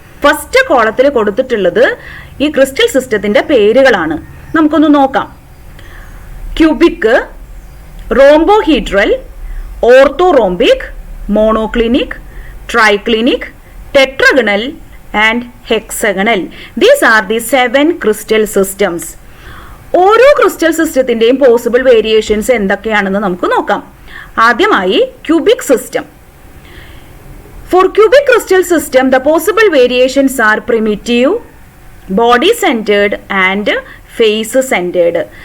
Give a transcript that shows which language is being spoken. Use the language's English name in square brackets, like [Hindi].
[Malayalam] First കോളത്തിൽ കൊടുത്തിട്ടുള്ളത് ഈ ക്രിസ്റ്റൽ സിസ്റ്റത്തിന്റെ പേരുകളാണ്. നമുക്കൊന്ന് നോക്കാം. [English] Cubic, rhombohedral, orthorhombic, monoclinic, triclinic, tetragonal and hexagonal. These are the 7 crystal systems. [Malayalam] ഓരോ ക്രിസ്റ്റൽ സിസ്റ്റത്തിന്റെയും പോസിബിൾ വേരിയേഷൻസ് എന്തൊക്കെയാണെന്ന് നമുക്ക് നോക്കാം. ആദ്യമായി cubic system. [English] For cubic crystal system, the possible variations are primitive, body centered and face centered.